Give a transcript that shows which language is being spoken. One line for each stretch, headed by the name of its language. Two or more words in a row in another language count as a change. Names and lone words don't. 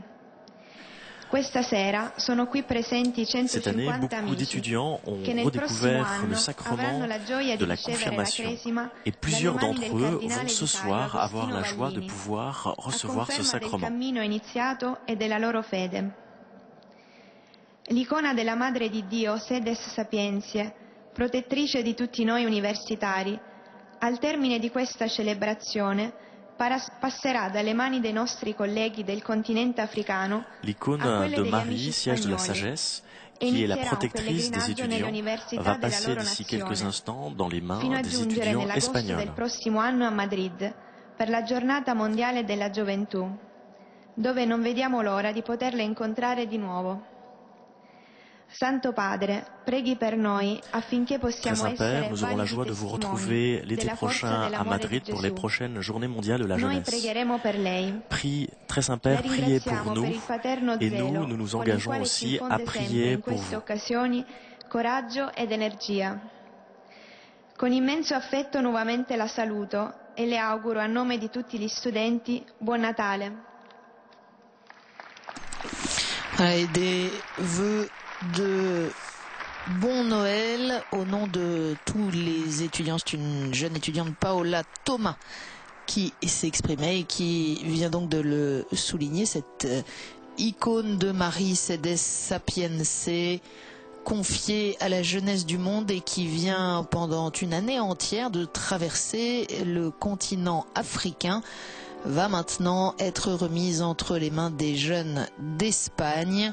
Italian: Questa sera sono qui presenti 150 amici che nel prossimo anno avranno la gioia di ricevere la cresima dalle mani del cardinale vicario Agostino Vallini, a conferma del cammino iniziato e della loro fede. L'icona della Madre di Dio, Sedes Sapientiae, protettrice di tutti noi universitari, al termine di questa celebrazione passerà dalle mani dei nostri colleghi del continente africano
French: l'icône de Marie, siège de la sagesse, qui est la protectrice des étudiants, va passer d'ici quelques instants dans les mains des étudiants espagnols.
Italian: Del prossimo anno a Madrid per la giornata mondiale della gioventù, dove non vediamo l'ora di poterle incontrare di nuovo. Santo Padre, preghi per noi affinché possiamo essere
French: nous aurons la joie de vous retrouver l'été prochain à Madrid pour les prochaines journées mondiales de la jeunesse. Prie, très Saint-Père, priez pour nous et nous nous engageons aussi à prier pour vous.
Italian: Coraggio ed energia. Con immenso affetto nuovamente la saluto e le auguro a nome di tutti gli studenti buon Natale.
French: Des vœux de bon Noël au nom de tous les étudiants. C'est une jeune étudiante, Paola Thomas, qui s'exprimait et qui vient donc de le souligner, cette icône de Marie Sedes Sapiense confiée à la jeunesse du monde et qui vient pendant une année entière de traverser le continent africain, va maintenant être remise entre les mains des jeunes d'Espagne.